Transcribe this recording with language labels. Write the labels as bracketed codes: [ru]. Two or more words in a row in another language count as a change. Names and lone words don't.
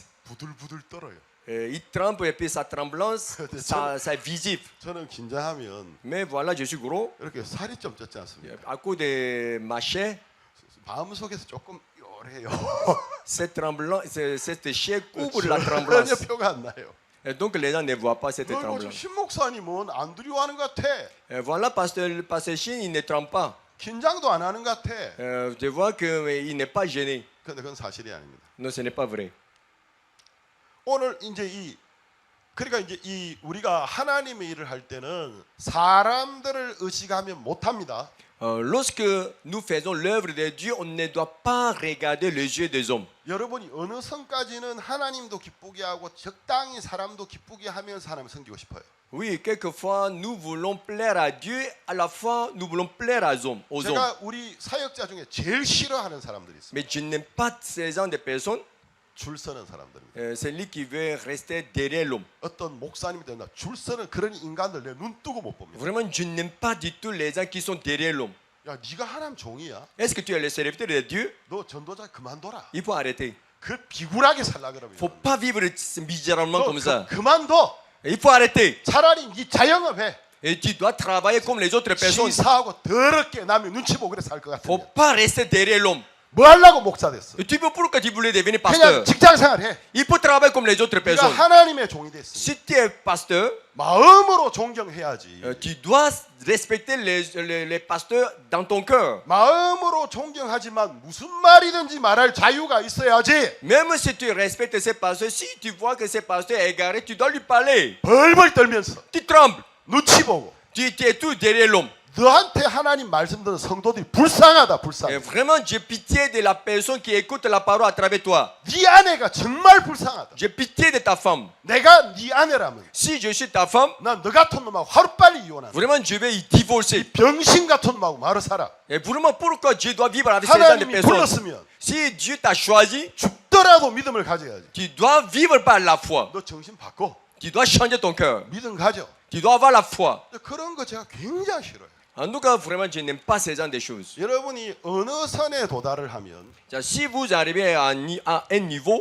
[ko] 부들부들 떨어요. [fr] il tremble et puis sa tremblance, ça est visible. [ko] 저는 긴장하면 [fr] Mais voilà, je suis gros. [ko] 이렇게 살이 좀 쪘지 않습니까? [fr] À cause de ma chair, [ko] 마음속에서 조금 요래요. [fr] cette chair couvre la [ko] 전혀 [fr] tremblance. [ko] 표가 안 나요. [fr] Et donc les gens ne voient pas cette [ko] 너 [fr] tremblance. [ko] 신 목사님은 안 두려워하는 것 같아. [fr] Voilà, pasteur Chine, il ne tremble pas. [ko] 긴장도 안 하는 것 같아. [fr] Je vois qu'il n'est pas gêné. [ko] 근데 그건 사실이 아닙니다. [fr] Non, ce n'est pas vrai. [ko] 오늘 이제 그러니까 이제 우리가 하나님의 일을 할 때는 사람들을 의식하면 못 합니다. [fr] Lorsque nous faisons l'œuvre de Dieu, on ne doit pas regarder les yeux des hommes. [ko] 여러분이 어느 선까지는 하나님도 기쁘게 하고 적당히 사람도 기쁘게 하면서 하나님 섬기고 싶어요. [fr] Oui, quelquefois nous voulons plaire à Dieu, à la fois nous voulons plaire aux hommes. [ko] 제가 우리 사역자 중에 제일 싫어하는 사람들이 있습니다. [fr] Mais je n'aime pas ces gens de personnes, [ko] 줄 서는 사람들입니다. [fr] celui qui veut rester derrière l'homme. [ko] 어떤 목사님이 되나 줄 서는 그런 인간들 내 눈 뜨고 못 봅니다. [fr] Vraiment, je n'aime pas du tout les gens qui sont derrière l'homme. [ko] 야, 네가 하나님 종이야. [fr] Est-ce que tu es le serviteur de Dieu? [ko] 너 전도자 그만둬라. [fr] Il faut arrêter. [ko] 그 비굴하게 살라 그러면. [fr] Il ne faut pas vivre misérablement comme ça. [ko] 그만둬. [fr] Il faut arrêter. [ko] 차라리 네 자영업해. [fr] Et tu dois travailler comme les autres personnes. [ko] 시사하고 더럽게 남의 눈치 보고 그래 살 것 [fr] Il ne faut [ko] 같은데. [fr] pas rester derrière l'homme. [ko] 뭐 하려고 목사 됐어? [fr] Et tu veux pourquoi tu voulais devenir [ko] 그냥 [fr] pasteur? [ko] 직장 생활해. [fr] Il faut travailler comme les autres [ko] 네가 [fr] personnes. [ko] 하나님의 종이 됐으니 [fr] Si tu es pasteur, [ko] 마음으로 존경해야지. [fr] tu dois respecter les pasteurs dans ton cœur. [ko] 마음으로 존경하지만 무슨 말이든지 말할 자유가 있어야지. [fr] Même si tu respectes ces pasteurs, si tu vois que ces pasteurs est égaré, tu dois lui parler. [ko] 벌벌 떨면서 [fr] Tu trembles. [ko] 눈치 보고 [fr] Tu es tout derrière l'homme. [ko] 너한테 하나님 말씀 듣는 성도들이 불쌍하다 [fr] Et [ko] 불쌍해. [fr] vraiment, j'ai pitié de la personne qui écoute la parole à travers toi. [ko] 네 아내가 정말 불쌍하다. [fr] J'ai pitié de ta femme. [ko] 내가 네 아내라면 [fr] Si je suis ta femme, [ko] 난 너 같은 놈하고 하루빨리 이혼한다. [fr] vraiment, je vais y divorcer. [ko] 병신 같은 놈하고 말을 살아. [fr] Et vraiment, pourquoi je dois vivre avec ces gens de [ko] 하나님이 [fr] personnes? [ko] 불렀으면 [fr] Si Dieu t'a choisi, [ko] 죽더라도 믿음을 가져야지. [fr] tu dois vivre par la foi. [ko] 너 정신 바꿔. [fr] Tu dois changer ton cœur. [ko] 믿음 가져. [fr] Tu dois avoir la foi. [ko] 그런 거 제가 굉장히 싫어요. [fr] En tout cas, vraiment, je n'aime pas ces gens de choses. [ko] 여러분이 어느 선에 도달을 하면 [fr] Si vous arrivez à un niveau,